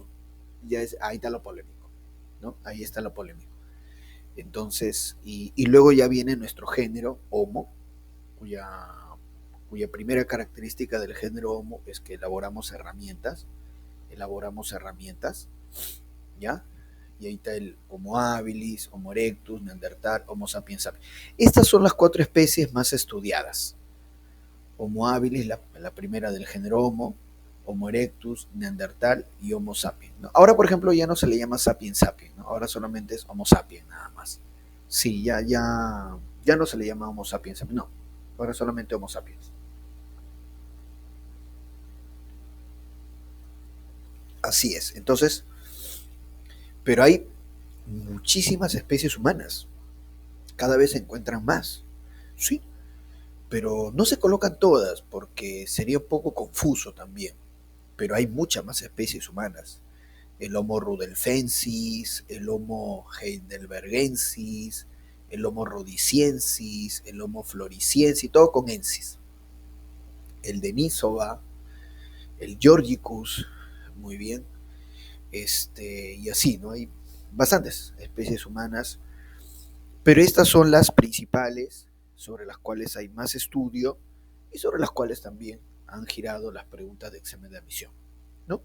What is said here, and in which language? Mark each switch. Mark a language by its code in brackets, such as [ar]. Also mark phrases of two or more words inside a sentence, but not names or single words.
[es] Ahí está lo polémico, ¿no? Ahí está lo polémico. Entonces, y luego ya viene nuestro género Homo, cuya primera característica del género Homo es que elaboramos herramientas, ¿ya? Y ahí está el Homo habilis, Homo erectus, Neandertal, Homo sapiens sapiens. Estas son las 4 especies más estudiadas. Homo habilis, la primera del género Homo, Homo erectus, Neandertal y Homo sapiens, ¿no? Ahora, por ejemplo, ya no se le llama sapiens sapiens, ¿no? Ahora solamente es Homo sapiens nada más. Sí, ya no se le llama Homo sapiens sapiens, no. Ahora solamente Homo sapiens. Así es. Entonces, pero hay muchísimas especies humanas. Cada vez se encuentran más. Sí, pero no se colocan todas porque sería un poco confuso también. Pero hay muchas más especies humanas. El Homo rudelfensis, el Homo heidelbergensis, el Homo rhodesiensis, el Homo floresiensis, todo con ensis. El Denisova, el Georgicus, muy bien, y así, ¿no? Hay bastantes especies humanas, pero estas son las principales sobre las cuales hay más estudio y sobre las cuales también han girado las preguntas de examen de admisión, ¿no?